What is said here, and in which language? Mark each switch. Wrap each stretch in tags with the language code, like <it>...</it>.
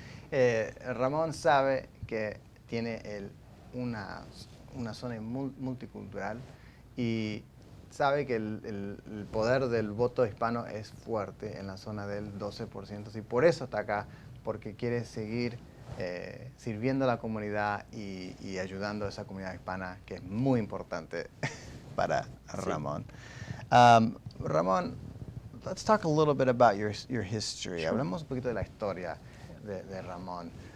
<es>Ramón sabe que tiene una zona multicultural y sabe que el poder del voto hispano es fuerte en la zona del 12% y por eso está acá, porque quiere seguir sirviendo a la comunidad y ayudando a esa comunidad hispana que es muy importante para Ramón.</es> <en>Ramón, let's talk a little bit about your history. Sure.</en> <es>Hablamos un poquito de la historia de Ramón.</es>